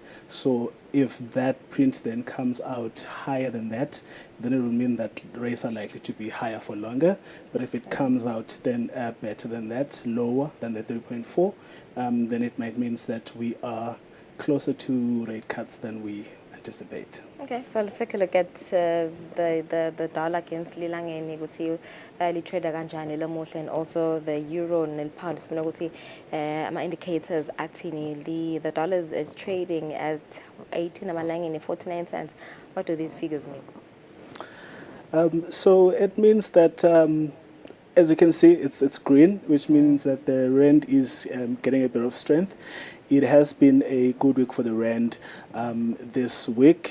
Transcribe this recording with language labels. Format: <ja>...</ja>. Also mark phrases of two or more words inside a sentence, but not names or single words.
<en>So if that print then comes out higher than that, then it will mean that rates are likely to be higher for longer. But if it comes out then better than that, lower than the 3.4, then it might mean that we are closer to rate cuts than we anticipate. Okay, so let's take a look at the dollar against</en> <ss>lilangeni ukuthi litrade kanjani lamuhla,</ss> <en>and also the euro and pound.</en> <ss>Sibona ukuthi ama indicators athini.</ss> <en>The dollar is trading at 18 amalangeni 49 cents. What do these figures mean? So it means that as you can see, it's green, which means that the rand is getting a bit of strength. It has been a good week for the rand this week.</en>